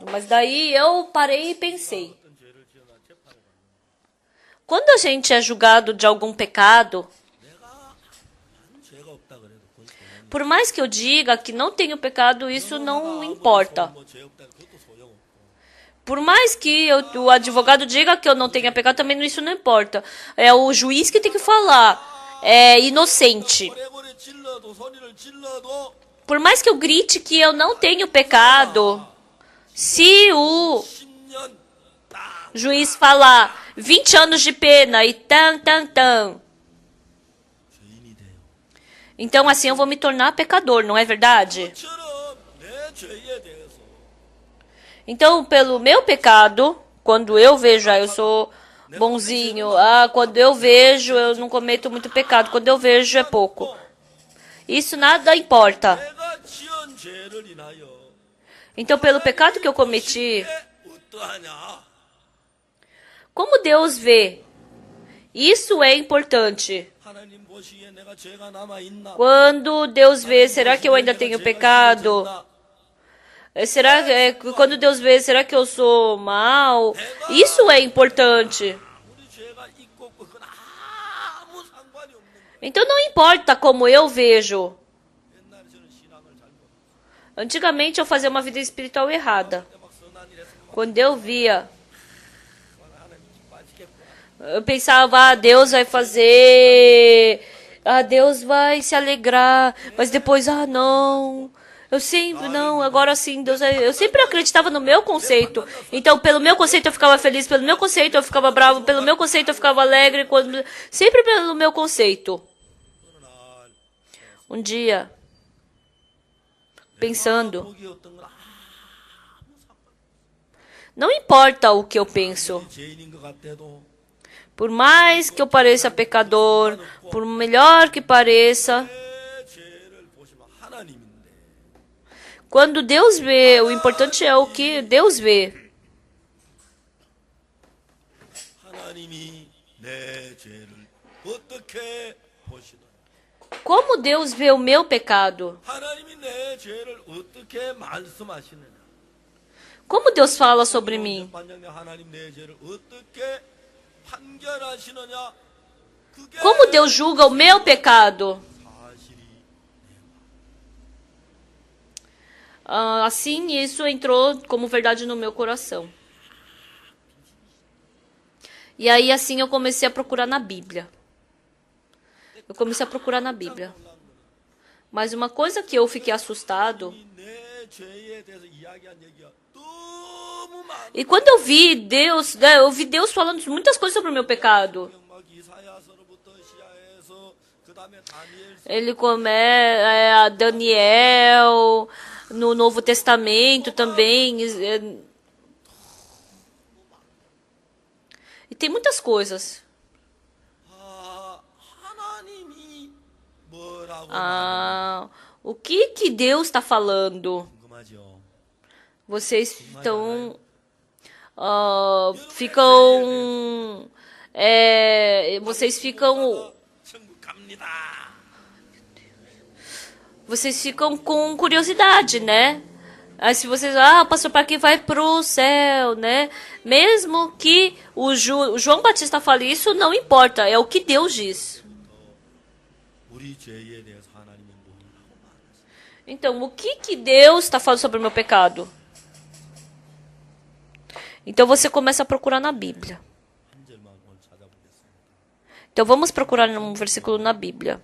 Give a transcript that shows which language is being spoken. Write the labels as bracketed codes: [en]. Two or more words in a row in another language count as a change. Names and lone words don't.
[pt] Mas daí eu parei e pensei. Quando a gente é julgado de algum pecado, por mais que eu diga que não tenho pecado, isso não importa. Por mais que o advogado diga que eu não tenha pecado, também isso não importa. É o juiz que tem que falar. É inocente. [ko] 고래고래 질러도 소리를 질러도 [pt] Por mais que eu grite que eu não tenho pecado, se o [ko] 10년 딱 [pt] juiz falar 20 anos de pena e tan, tan, tan, [ko] 죄인이 돼요. [pt] então assim eu vou me tornar pecador, não é verdade? [ko] 처럼 내 죄에 대해서 [pt] Então, pelo meu pecado, quando eu vejo, eu sou bonzinho, quando eu vejo, eu não cometo muito pecado, quando eu vejo, é pouco. Isso nada importa. [ko] 내가 지은 죄를 인하여 [pt] Então, pelo pecado que eu cometi, [ko] 어떠하냐? [pt] como Deus vê? Isso é importante. [ko] 하나님 보시기에 내가 죄가 남아 있나? [pt] Quando Deus vê, será que eu ainda tenho pecado? Será quando Deus vê, será que eu sou mal? Isso é importante. [ko] 우리 죄가 있고 없고 그건 아무 상관이 없는 거예요. [pt] Então não importa como eu vejo. [ko] 옛날에 저는 신앙을 잘못 [pt] Antigamente eu fazia uma vida espiritual errada. [ko] 막 선한 일 했으면 [pt] Quando eu via, [ko] 하나님 기뻐하시겠구나. [pt] eu pensava, Deus vai fazer, Deus vai se alegrar, mas depois, não. Eu sempre, não, agora sim, Deus eu sempre acreditava no meu conceito. Então, pelo meu conceito eu ficava feliz, pelo meu conceito eu ficava bravo, pelo meu conceito eu ficava alegre, sempre pelo meu conceito. Um dia, pensando, [ko] 복이 어떤 건 [pt] não importa o que eu penso, [ko] 죄인인 것 같아도 [pt] por mais que eu pareça pecador, por melhor que pareça, [ko] 내 죄를 보시면 하나님인데 [pt] quando Deus vê, o importante é o que Deus vê. [ko] 하나님이 내 죄를 어떻게 보시나요? [pt] Como Deus vê o meu pecado? [ko] 하나님이 내 죄를 어떻게 말씀하시느냐? [pt] Como Deus fala sobre mim? [ko] 반장님 하나님 내 죄를 어떻게 판결하시느냐? 그게 [pt] Como Deus julga o meu pecado? [ko] 사실이 [pt] Assim, isso entrou como verdade no meu coração. E aí, assim, eu comecei a procurar na Bíblia. Eu comecei a procurar na Bíblia. Mas uma coisa que eu fiquei assustado, [ko] 내 죄에 대해서 이야기한 얘기가 너무 많아. [pt] e quando eu vi Deus, eu vi Deus falando muitas coisas sobre o meu pecado. [ko] 막 이사야서로부터 시야에서 그다음에 다니엘 [pt] Ele a Daniel, no Novo Testamento também. E tem muitas coisas. [ko] 하나님이 뭐라고 [pt] O que Deus está falando? [ko] 궁금하죠. [pt] Vocês estão ficam vocês ficam [ko] 천국 갑니다. [pt] vocês ficam com curiosidade, né? Aí se vocês, o pastor Parque vai pro céu, né? Mesmo que o João Batista fale isso, não importa, é o que Deus diz. [ko] 우리 죄에 대해서 하나님이 뭐라고 말하세요? [pt] Então, o que Deus está falando sobre o meu pecado? Então você começa a procurar na Bíblia. [ko] 한 절만 오늘 찾아보겠습니다. [pt] Então vamos procurar um versículo na Bíblia.